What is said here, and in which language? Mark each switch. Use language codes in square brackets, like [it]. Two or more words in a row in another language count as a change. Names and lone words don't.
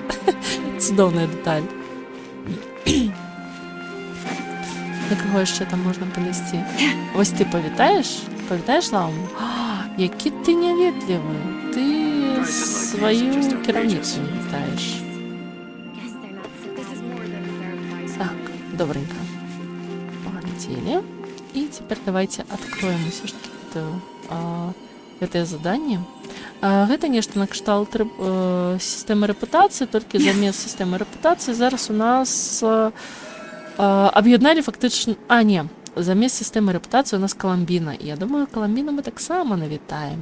[be] Цудоўная дэталь. На каго яшчэ там можна падысці? Вось ты павітаеш? Павітаеш лаўму? Які ты няветлівы. Ты сваю кіраўніцу вітаеш. Так, добренько. [ru] Полетели. И теперь давайте откроем все ж таки [be] гэтае заданне. Гэта нешта накшталт сістэмы рэпутацыі, толькі замест сістэмы рэпутацыі зараз у нас аб'ядналі фактычна... не, замест сістэмы рэпутацыі у нас Каламбіна. І я думаю, Каламбіну мы таксама навітаем.